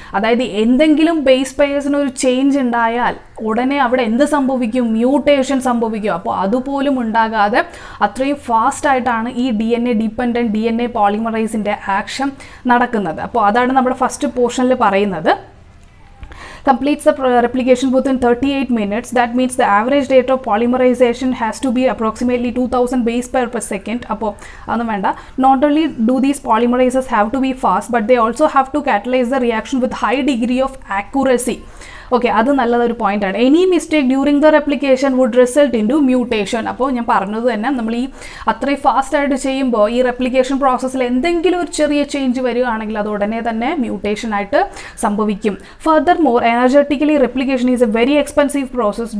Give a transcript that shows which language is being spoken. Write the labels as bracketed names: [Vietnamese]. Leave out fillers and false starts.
[Malayalam] അതായത് എന്തെങ്കിലും ബേസ് പെയർസിന് ഒരു ചേഞ്ച് ഉണ്ടായാൽ ഉടനെ അവിടെ എന്ത് സംഭവിക്കും? മ്യൂട്ടേഷൻ സംഭവിക്കും. അപ്പോൾ അതുപോലും ഉണ്ടാകാതെ അത്രയും ഫാസ്റ്റായിട്ടാണ് ഈ DNA ഡിപ്പെൻഡൻറ്റ് DNA പോളിമറൈസിൻ്റെ ആക്ഷൻ നടക്കുന്നത്. അപ്പോൾ അതാണ് നമ്മുടെ ഫസ്റ്റ് പോർഷനിൽ പറയുന്നത്. [English] completes the replication within 38 minutes. That means the average rate of polymerization has to be approximately 2000 base pair per second. [Malayalam] അപ്പോൾ അതൊന്നും വേണ്ട. [English] Not only do these polymerizers have to be fast, but they also have to catalyze the reaction with high degree of accuracy. [Malayalam] Okay, അത് നല്ലതൊരു പോയിൻ്റാണ്. [English] Any mistake during the replication would result in to mutation. [Malayalam] അപ്പോൾ ഞാൻ പറഞ്ഞത് തന്നെ നമ്മൾ ഈ അത്രയും ഫാസ്റ്റായിട്ട് ചെയ്യുമ്പോൾ ഈ റെപ്ലിക്കേഷൻ പ്രോസസ്സിൽ എന്തെങ്കിലും ഒരു ചെറിയ ചേഞ്ച് വരികയാണെങ്കിൽ അത് ഉടനെ തന്നെ മ്യൂട്ടേഷനായിട്ട് സംഭവിക്കും. [English] Further more energetically replication is a very expensive process.